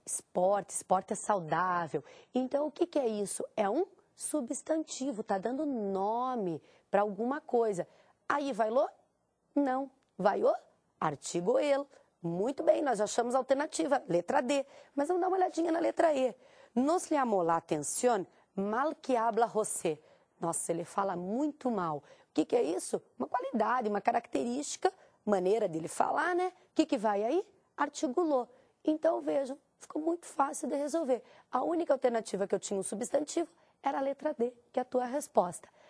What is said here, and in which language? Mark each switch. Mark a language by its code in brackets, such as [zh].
[pt] Esporte, esporte é saudável. Então, o que é isso? É um substantivo, está dando nome para alguma coisa. Aí vai lo? Não. Vai o artigo el. Muito bem, nós já achamos a alternativa, letra D. Mas vamos dar uma olhadinha na letra E. [es] Nos llamó la atención, mal que habla José. [pt] Nossa, ele fala muito mal. O que é isso? Uma qualidade, uma característica, maneira dele falar, né? O que vai aí? Artigo lo. Então, vejam, ficou muito fácil de resolver. A única alternativa que eu tinha um substantivo era a letra D, que é a tua resposta.